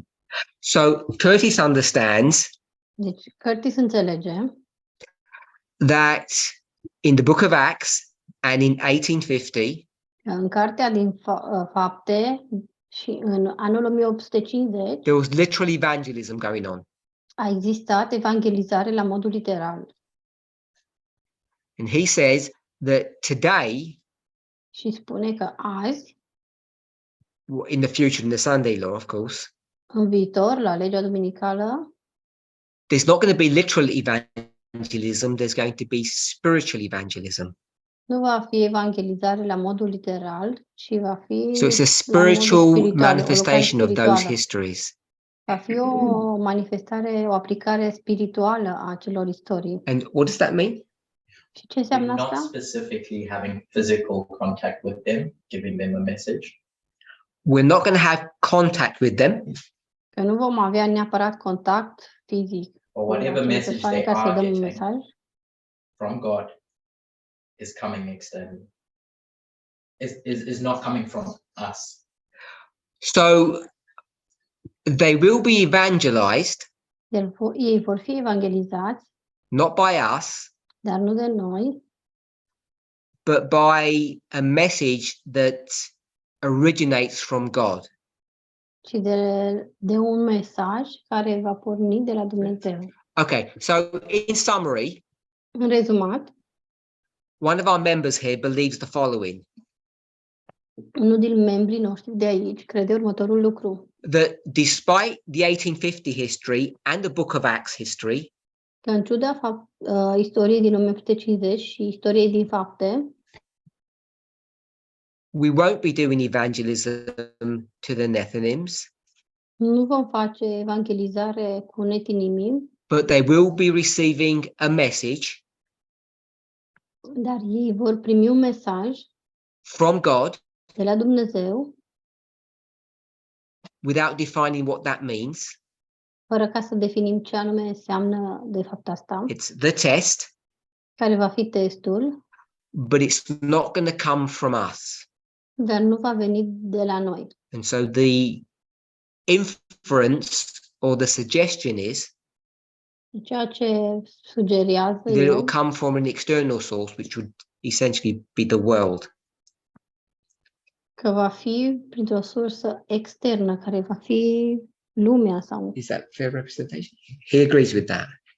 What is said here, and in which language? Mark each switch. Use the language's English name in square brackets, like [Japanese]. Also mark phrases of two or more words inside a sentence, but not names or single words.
[English] So Curtis understands [Romanian] Deci Curtis înțelege [English] that in the book of Acts and in 1850, [Romanian] că în cartea din Fapte și în anul 1850 [English] there was literal evangelism going on. [Romanian] a existat evangelizare la modul literal. [English] And he says that today, [Romanian] Și spune că azi, [English] in the future, in the Sunday law, of course, [Romanian] în viitor, la legea duminicală, [English] there's not going to be literal evangelism, there's going to be spiritual evangelism. [Romanian] nu va fi evangelizare la modul literal, ci va fi [English] So it's a [Romanian] la modul [English] spiritual [Romanian] spiritual, o lucrare [English] manifestation of those [Romanian] spirituală. [English] histories. [Romanian] Va fi o manifestare, o aplicare spirituală a acelor istorii. [English] And what does that mean? [Romanian] Și ce înseamnă [English] We're not [Romanian] asta? [English] specifically having physical contact with them, giving them a message, We're not going to have contact with them, [Romanian] Că nu vom avea neapărat contact fizic [English] or [Romanian] cu [English] whatever [Romanian] acele [English] message [Romanian] persoane [English] they [Romanian] ca să [English] are [Romanian] dăm un [English] getting [Romanian] mesaj, [English] from God is coming externally. Is not coming from us. so they will be evangelized, [Romanian] ei vor fi evangelizați, [English] not by us, [Romanian] dar nu de noi, [English] but by a message that originates from God. [Romanian] ci de un mesaj care va porni de la Dumnezeu. [English] Okay, so in summary, [Romanian] În rezumat, [English] one of our members here believes the following: [Romanian] unul din membrii noștri de aici crede următorul lucru, [English] that despite the 1850 history and the book of Acts history, [Romanian] că în ciuda istoriei din 1850 și istoriei din Fapte, [English] we won't be doing evangelism to the Nephilims, [Romanian] nu vom face evangelizare cu netinimii, [English] but they will be receiving a message [Romanian] dar ei vor primi un mesaj [English] from God [Romanian] de la Dumnezeu, [English] without defining what that means. [Romanian] fără ca să definim ce anume înseamnă de fapt asta, [English] It's the test, [Romanian] care va fi testul, [English] but it's not going to come from us. [Romanian] dar nu va veni de la noi. [English] And so the inference or the suggestion is [Romanian] Ceea ce sugerează [English] that it [Romanian] el [English] will come from an external source, which would essentially be the world. [Romanian] că va fi printr-o sursă externă, care va fi lumea sau, [English] Is that fair representation? He agrees with that.